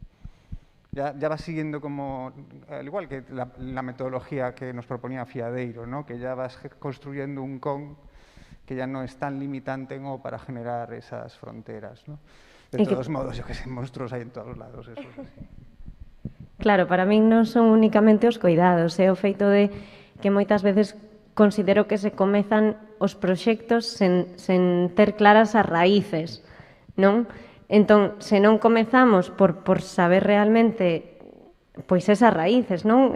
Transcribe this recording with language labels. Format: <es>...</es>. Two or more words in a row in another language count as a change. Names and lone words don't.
<es>Ya va siguiendo como, al igual que la metodología que nos proponía Fiadeiro, ¿no? Que ya vas construyendo un con que ya no es tan limitante como para generar esas fronteras, ¿no? De todos modos, yo que sé, monstruos hay en todos lados, eso es así.</es> <gl>Claro, para min non son únicamente os coidados, é o feito de que moitas veces considero que se comezan os proxectos sen ter claras as raíces, non? Entón, se non comezamos por saber realmente pois esas raíces, non?</gl>